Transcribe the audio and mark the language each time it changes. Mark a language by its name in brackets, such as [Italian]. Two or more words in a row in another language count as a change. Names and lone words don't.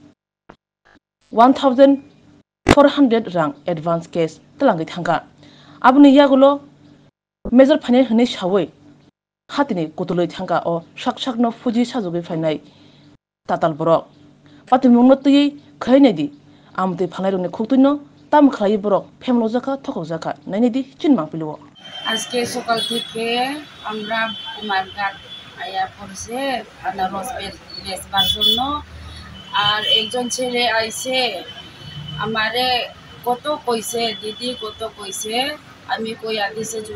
[Kok Borok] 1400 rang [English] advance cash [Kok Borok] talangi thangka abuni yagulo major phane hne sawai hatini kutuloi thangka o saksakno fuji sajugi phainai tatal borok patimungno tui khainedi amti phalnairungni khuktuino tam khlai borok phemlo jaka thokok jaka nainedi chinmang piliwo [Bangla] আজকে সকাল থেকে আমরা কুমারঘাট আয়া পড়ছে আনারস বেচবার জন্য আর একজন ছেলে আইছে আমারে কত কইছে দিদি কত কইছে আমি কইয়া দিছে